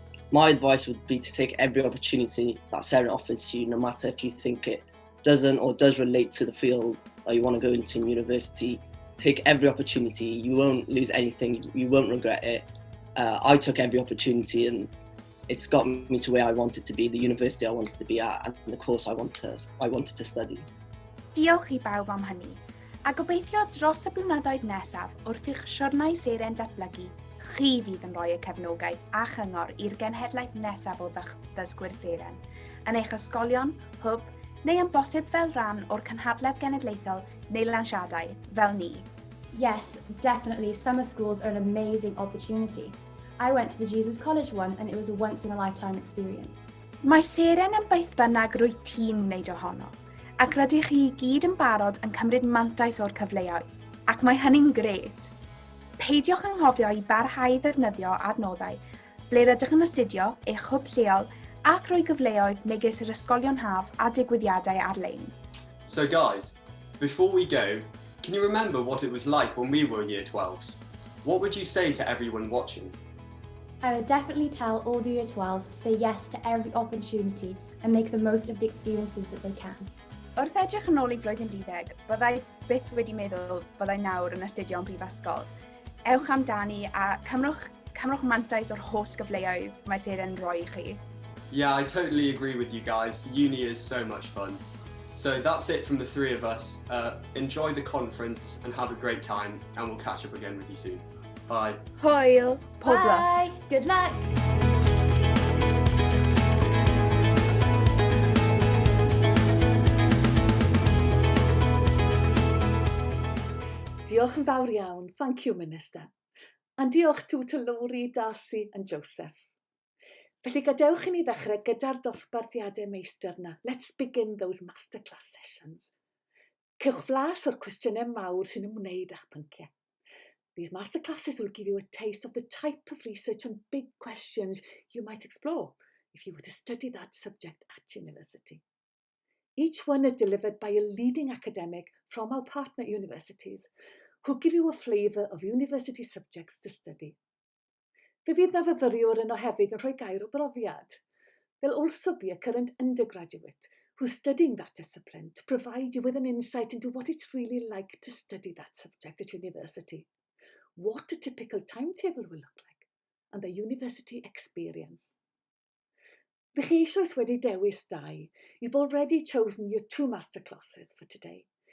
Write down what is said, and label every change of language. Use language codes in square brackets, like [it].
[en] My advice would be to take every opportunity that Seren offers to you, no matter if you think it doesn't or does relate to the field that you want to go into in university. Take every opportunity. You won't lose anything. You won't regret it. I took every opportunity and it's got me to where I wanted to be, the university I wanted to be at, and the course I wanted to study. [cy] Diolch I bawb am hynny, a gobeithio dros y blynyddoedd nesaf wrth i'ch siwrnau Seren datblygu, chi fydd yn rhoi y cefnogaeth a chyngor i'r genhedlaeth nesaf o ddysgwyr Seren, yn eich ysgolion, hwb, neu yn bosib fel rhan o'r Gynhadledd Genedlaethol neu lansiadau fel ni. [en] Yes, definitely, summer schools are an amazing opportunity. I went to the Jesus College one and it was a once-in-a-lifetime experience. [cy] Mae Seren yn beth bynnag rwy ti'n wneud ohono, ac rydych chi I gyd yn barod yn cymryd mantais o'r cyfleoedd, ac mae hynny'n gret. Peidiwch anghofio I barhau ddefnyddio adnoddau ble rydych yn astudio eich hwb lleol a thrwy gyfleoedd megis yr ysgolion haf a digwyddiadau ar-lein. [en] So guys, before we go, can you remember what it was like when we were year 12s? What would you say to everyone watching? I would definitely tell all the year 12s to say yes to every opportunity and make the most of the experiences that they can. [cy] Wrth edrych yn ôl I flwyddyn 12, byddai byth wedi meddwl byddai nawr yn astudio yn prifysgol. Ewch amdani a cymrwch mantais o'r holl gyfleoedd mae Seren roi I chi. [en] Yeah, I totally agree with you guys. Uni is so much fun. So that's it from the three of us. Enjoy the conference and have a great time, and we'll catch up again with you soon. Bye. [cy] Hwyl, pob lwc. [en] Bye! Good luck! [cy] Diolch yn fawr iawn. [en] Thank you, Minister. [cy] A diolch to Lori, Darcy and Joseph. Felly gadewch I ni ddechrau gyda'r dosbarthiadau meistr na. [en] Let's begin those masterclass sessions. [cy] Cewch flas o'r cwestiynau mawr sy'n ymwneud â'ch pynciau. [en] These masterclasses will give you a taste of the type of research on big questions you might explore if you were to study that subject at university. Each one is delivered by a leading academic from our partner universities who'll give you a flavour of university subjects to study. [cy] Fe fydd na fyfyriwr yno hefyd yn rhoi gair o brofiad. [en] There'll also be a current undergraduate who's studying that discipline to provide you with an insight into what it's really like to study that subject at university, what a typical timetable will look like, and the university experience. [cy] The chi eisoes wedi dewis dau. [en] You've already chosen your 2 masterclasses for today.